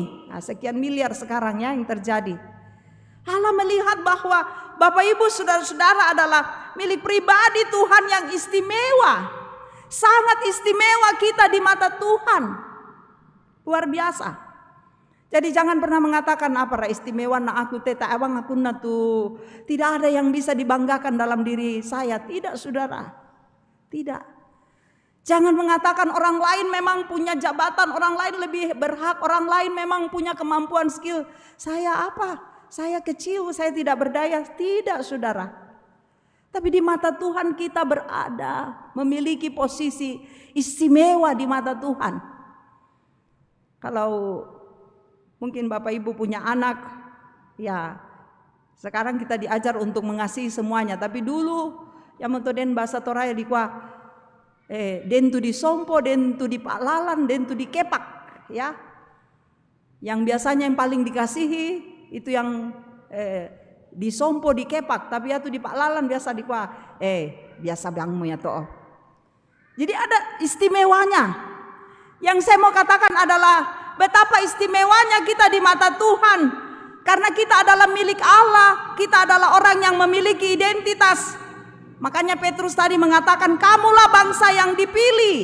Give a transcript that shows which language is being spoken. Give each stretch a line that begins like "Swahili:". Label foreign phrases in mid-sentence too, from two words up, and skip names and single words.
Indonesian: Nah, sekian miliar sekarang ya yang terjadi. Allah melihat bahwa Bapak Ibu saudara-saudara adalah milik pribadi Tuhan yang istimewa. Sangat istimewa kita di mata Tuhan. Luar biasa. Jadi jangan pernah mengatakan apa istimewa
Toraja-Sa'dan: na aku teta abang aku na tu.
Indonesian: Tidak ada yang bisa dibanggakan dalam diri saya. Tidak saudara. Tidak. Jangan mengatakan orang lain memang punya jabatan, orang lain lebih berhak, orang lain memang punya kemampuan skill. Saya apa? Saya kecil, saya tidak berdaya. Tidak saudara. Tapi di mata Tuhan kita berada, memiliki posisi istimewa di mata Tuhan. Kalau mungkin Bapak Ibu punya anak, ya sekarang kita diajar untuk mengasihi semuanya. Tapi dulu yang mentoden bahasa Toraya
Toraja-Sa'dan: dikwa den tu disompo, den tu dipalalan, den tu dikepak,
Indonesian: ya. Yang biasanya yang paling dikasihi itu yang disompo, dikepak, tapi
Toraja-Sa'dan: ya tu dipalalan biasa dikwa biasa bangmu ya toh.
Indonesian: Jadi ada istimewanya. Yang saya mau katakan adalah betapa istimewanya kita di mata Tuhan. Karena kita adalah milik Allah. Kita adalah orang yang memiliki identitas. Makanya Petrus tadi mengatakan, kamulah bangsa yang dipilih.